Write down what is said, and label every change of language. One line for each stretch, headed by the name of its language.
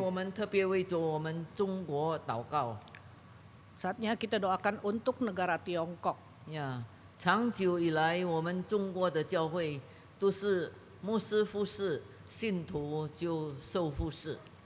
Chinese: 我们特别为着我们中国祷告
Indonesian: Saatnya kita doakan untuk negara Tiongkok. 呀。
Chinese: 长久以来，我们中国的教会都是牧师服侍，信徒就受服侍。